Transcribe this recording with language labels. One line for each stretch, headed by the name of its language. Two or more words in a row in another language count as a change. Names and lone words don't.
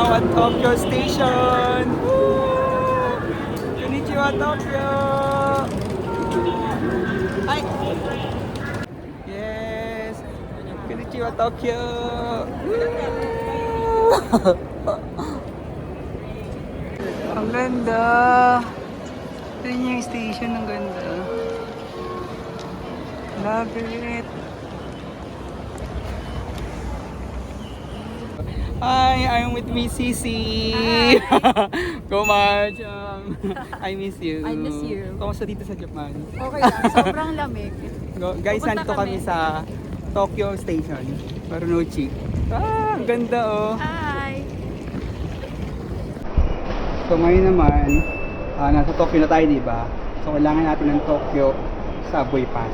English: Tokyo Station! Woo!
Japanese: Konnichiwa, Tokyo!
English: Ay! Yes!
Japanese: Konnichiwa, Tokyo! Woo!
Filipino: Ang ganda! Ito yung station, ang ganda.
English: Love it! Hi, I'm with Miss Sisi. Kumaj, I miss you. I miss you.
Filipino: Kamusta dito sa Japan? Okay lang, sobrang lamig.
English: Guys,
Filipino: Pupunta nandito kami kami sa Tokyo Station, Marunouchi. Ang ganda oh. Hi! So ngayon naman, nasa Tokyo na tayo, di ba? So kailangan natin ng Tokyo Subway Pass.